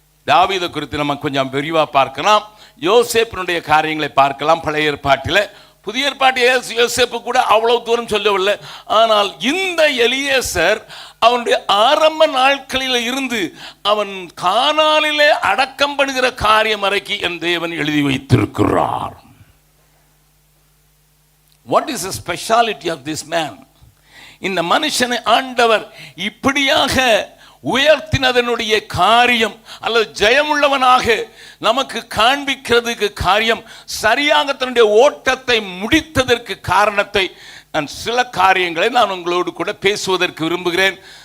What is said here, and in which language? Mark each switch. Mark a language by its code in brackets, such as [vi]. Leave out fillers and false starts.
[ta] தாவீதை குறித்து நம்ம கொஞ்சம் விரிவாக பார்க்கலாம். யோசேப்பினுடைய காரியங்களை பார்க்கலாம். பழைய ஏற்பாட்டில். புதிய ஏற்பாட்டில் யோசேப்பு கூட அவ்வளவு தூரம் சொல்லவில்லை. ஆனால் இந்த எலியேசர் அவனுடைய ஆரம்ப நாட்களில் இருந்து அவன் கானானிலே அடக்கம் பண்ணுகிற காரியம் வரைக்கும் என் தேவன் எழுதி வைத்திருக்கிறார். [en] What is the speciality of this man? [ta] இந்த மனுஷனை ஆண்டவர் இப்படியாக உயர்த்தினதனுடைய காரியம் அல்லது ஜெயமுள்ளவனாக நமக்கு காண்பிக்கிறதுக்கு காரியம், சரியாக தன்னுடைய ஓட்டத்தை முடித்ததற்கு காரணத்தை நான் சில காரியங்களை நான் உங்களோடு கூட பேசுவதற்கு விரும்புகிறேன்.